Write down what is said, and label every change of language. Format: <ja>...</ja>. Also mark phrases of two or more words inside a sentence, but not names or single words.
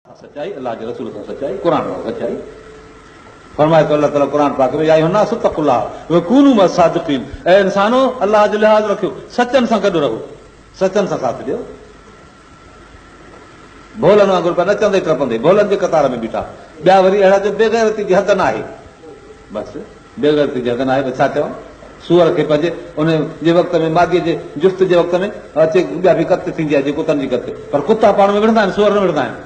<sd>सच्चाई अल्लाह जे रसूल सां सच्चाई, क़ुर सां सच्चाई। फरमाए तो अल्लाह ताला क़ुर पाक में,</sd> <ar>يا أيها الناس اتقوا الله وكونوا مع الصادقين,</ar> <sd>ए इंसानो अल्लाह जो लिहाज़ रखियो, सचनि सां गॾु रहो, सचनि सां साथ ॾियो। भोलनि वांगुरु पिया नचंदे टपंदे भोलनि जे कतार में बीठा, ॿिया वरी अहिड़ा जो बेग़ैरती जी हद न आहे, बसि बेग़ैरती जी हद न आहे। छा चवां, सूअर खे पंहिंजे उन जे वक़्त में मादीअ जे जुस्त जे वक़्त में अचे, ॿिया बि कत थींदी आहे, जे कुतनि जी कत, पर कुता पाण में विढ़ंदा आहिनि, सूअर न विढ़ंदा आहिनि।</sd>